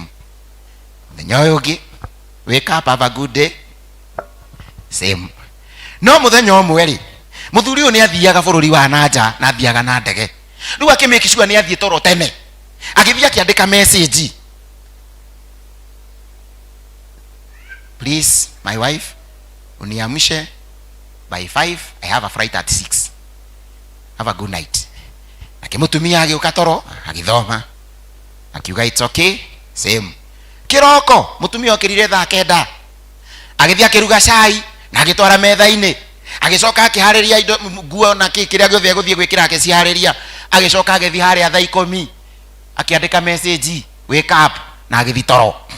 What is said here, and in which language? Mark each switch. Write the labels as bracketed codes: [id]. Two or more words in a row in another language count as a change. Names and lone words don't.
[ki] Muthenya uyu ungi [en] wake up, have a good day, same. [ki] No muthenya umwe ri muthuri uyu ni athiaga bururi wa nanja na athiaga na ndege. Riu akimake sure ni athie toro tene, agithia akiandika message, [en] please my wife [ki] uniamshe [en] by 5, I have a flight at 6, have a good night. [ki] Akimutumia agiuka toro agithoma akiuga [en] it's okay, same. [ki] Kiroko mutumia okirire thaa 9 agithia akiruga cai na agitwara metha-ini, agicoka akihariria indo nguo na kiria giothe guthie gwikira akicihariria, agicoka agithia haria thaa 10 akiandika message [en] wake up [ki] na agithi toro.